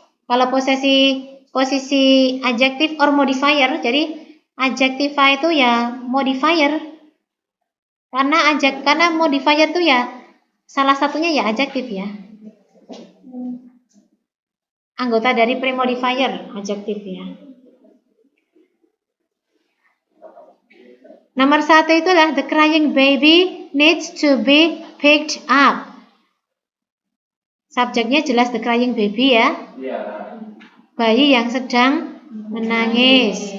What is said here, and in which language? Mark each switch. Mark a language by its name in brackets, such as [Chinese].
[Indonesian] Kalau posisi [English] adjective or modifier, [Indonesian] jadi adjectify itu ya modifier. Karena modifier itu ya salah satunya ya adjective ya. Anggota dari premodifier, adjective ya. Nomor 1 itulah [English] the crying baby needs to be picked up. [Indonesian] Subjeknya jelas [English] the crying baby [Indonesian] ya. Bayi yang sedang menangis.